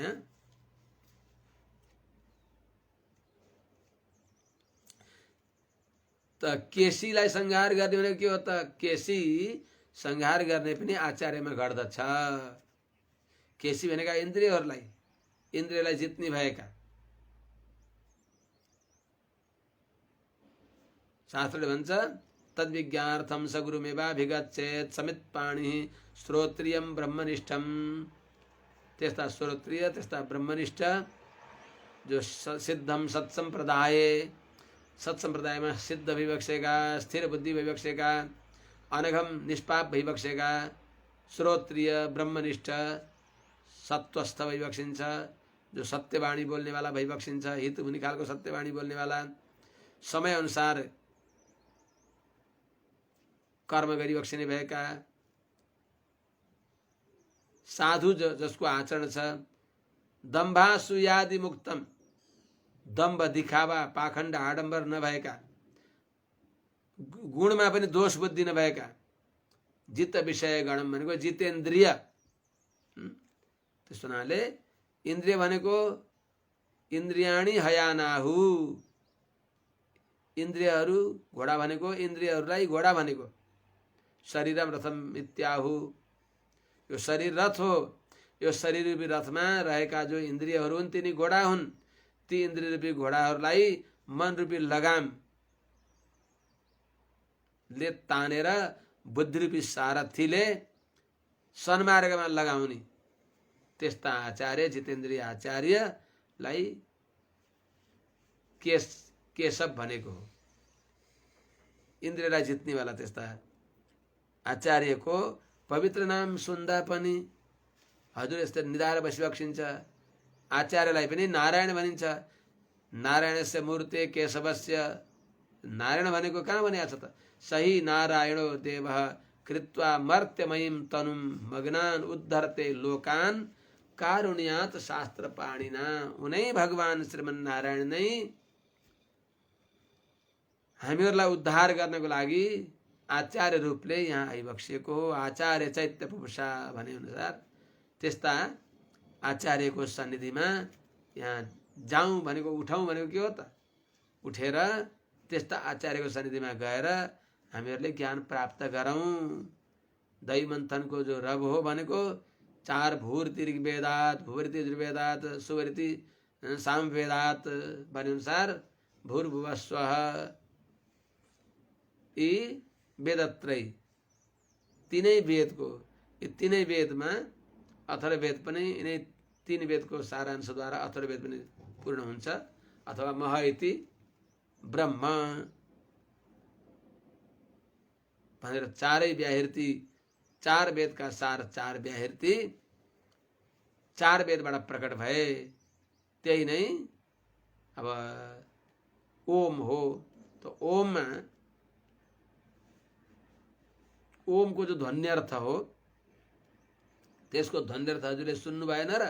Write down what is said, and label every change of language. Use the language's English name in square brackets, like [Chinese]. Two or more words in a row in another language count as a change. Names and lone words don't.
[Nepali] यहाँ त केसीलाई संहार गर्ने भनेको के हो त? केसी संहार गर्ने पनि आचार्यमा गर्दछ। केसी भनेका इन्द्रियहरूलाई, इन्द्रियलाई जित्ने भएका। शास्त्रले भन्छ [Sanskrit] तद्विज्ञार्थम स गुरुमेवाभिगच्छेत् समित पाणि श्रोत्रियम ब्रह्मनिष्ठम। [Nepali] त्यस्ता श्रोत्रिय, त्यस्ता ब्रह्मनिष्ठ जो [Sanskrit] सिद्धम सत्सम्प्रदाय, [Nepali] सत्सम्प्रदायमा सिद्ध भइबक्सेका, स्थिर बुद्धि भइबक्सेका, अनघम निष्पाप भइबक्सेका, श्रोत्रिय ब्रह्मनिष्ठ सत्वस्थ भइबक्सिन्छ, जो सत्यवाणी बोल्नेवाला भइबक्सिन्छ, हित हुने खालको सत्यवाणी बोल्नेवाला, समय अनुसार कर्म गरिबक्सिने भएका, साधु जसको आचरण छ [Sanskrit] दम्भासुयादि मुक्तम, [Nepali] दम्भ दिखावा पाखण्ड आडम्बर नभएका, गुणमा पनि दोष बुद्धि नभएका, [Sanskrit] जित विषय गणम [Nepali] भनेको जितेन्द्रिय। त्यस हुनाले इन्द्रिय भनेको [Sanskrit] इन्द्रियाणी हयानाहु, [Nepali] इन्द्रियहरू घोडा भनेको इन्द्रियहरूलाई घोडा भनेको। [Sanskrit] शरीरम रथम इत्याहु, [Nepali] यो शरीर रथ हो। यो शरीर रूपी रथमा रहेका जो इन्द्रियहरू हुन् तिनी घोडा हुन्। ती इन्द्रिय रूपी घोडाहरूलाई मन रूपी लगामले तानेर बुद्धि रूपी सारथीले सन्मार्गमा लगाउने त्यस्ता आचार्य जितेन्द्रिय आचार्यलाई केशव भनेको हो। इन्द्रियलाई जित्नेवाला त्यस्ता आचार्यको पवित्र नाम सुन्दा पनि हजुर यस्तो निधार बसिबक्सिन्छ। आचार्यलाई पनि नारायण भनिन्छ। [Sanskrit] नारायणस्य मूर्ते केशवस्य, [Nepali] नारायण भनेको कहाँ भनिएको छ त? [Sanskrit] सही नारायणो देवः कृत्वा मर्त्यमयीं तनुं मग्नान् उद्धरते लोकान् कारुण्यात शास्त्र पाणिना। [Nepali] उनै भगवान श्रीमन्नारायण नै हामीहरूलाई उद्धार गर्नको लागि आचार्य रूपले यहाँ आइबक्सिएको हो। [Sanskrit] आचार्य चैत्य पुरुषा [Nepali] भने अनुसार त्यस्ता आचार्यको सन्निधिमा यहाँ जाउँ भनेको, उठाउँ भनेको के हो त? उठेर त्यस्ता आचार्यको सन्निधिमा गएर हामीहरूले ज्ञान प्राप्त गरौँ। दैमन्थनको जो रब हो भनेको चार [Sanskrit] भूर्ति ऋग्वेदात, भूर्ति यजुर्वेदात, सुवर्ति सामवेदात [Nepali] भने अनुसार [Sanskrit] भूर्भुवः स्वः [Nepali] यी वेदत्रय तीनै वेदको, यी तीनै वेदमा अथर्ववेद पनि यिनै तीन वेदको सारांशद्वारा अथर्ववेद पनि पूर्ण हुन्छ। [Sanskrit] अथवा मह इति ब्रह्म [Nepali] भनेर चारै व्याहृति, चार वेदका सार चार व्याहृति चार वेदबाट प्रकट भए। त्यही नै अब ओम हो। तो ओममा ओमको जो ध्वन्यर्थ हो त्यसको ध्वन्यर्थ हजुरले सुन्नु भएन र?